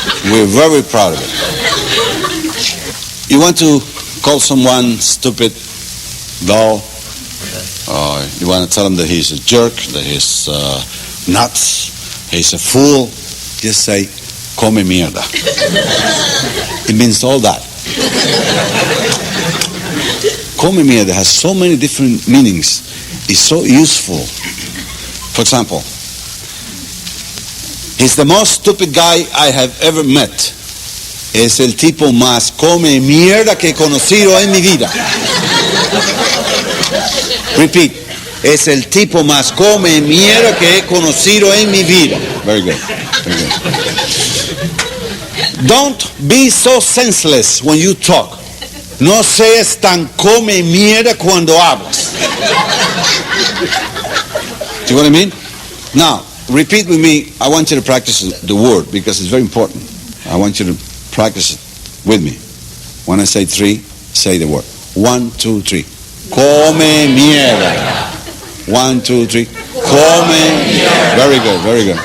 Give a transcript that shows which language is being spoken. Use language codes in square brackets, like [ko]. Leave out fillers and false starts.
[en] We're very proud of it. You want to call someone stupid, dull, you want to tell him that he's a jerk, that he's nuts, he's a fool, just say, come mierda. It means all that. Come mierda has so many different meanings. It's so useful. For example, he's the most stupid guy I have ever met. [es] Es el tipo más come mierda que he conocido en mi vida. [en] Repeat. [es] Es el tipo más come mierda que he conocido en mi vida. [en] Very good. Very good. Don't be so senseless when you talk. [es] No seas tan come mierda cuando hablas. [en] Do you know what I mean? Now, repeat with me. I want you to practice the word because it's very important. I want you to practice it with me. When I say 3, say the word. 1, 2, 3. Come mierda. 1, 2, 3. Come mierda. Very good, very good.